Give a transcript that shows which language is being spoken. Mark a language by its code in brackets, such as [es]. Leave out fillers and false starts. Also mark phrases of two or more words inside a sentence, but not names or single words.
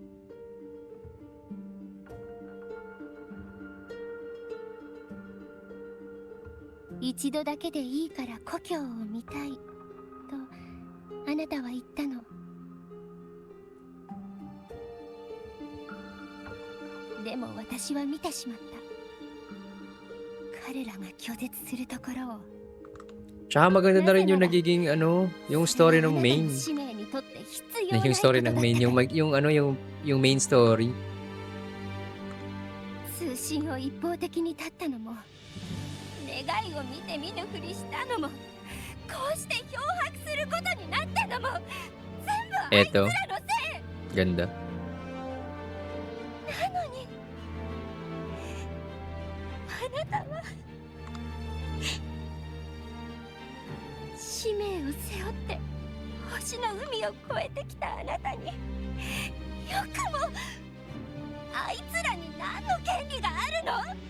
[ja] 一度だけでいいから故郷を見たいとあなたは言ったの。でも私は見てしまった。彼らが拒絶するところを。 [tl] Tsaka maganda na rin yung nagiging yung story ng main. [ja] 使命にとって必要な [tl] Yung story ng main, yung [en] main story. [ja] 通信を一方的に絶ったのも、願いを見て見ぬふりしたのも、こうして漂白することになったのも、全部あいつらのせい。 [tl] Ganda. [ja] なのにあなたは使命を背負って星の海を越えてきたあなたに、よくもあいつらに何の権利があるの？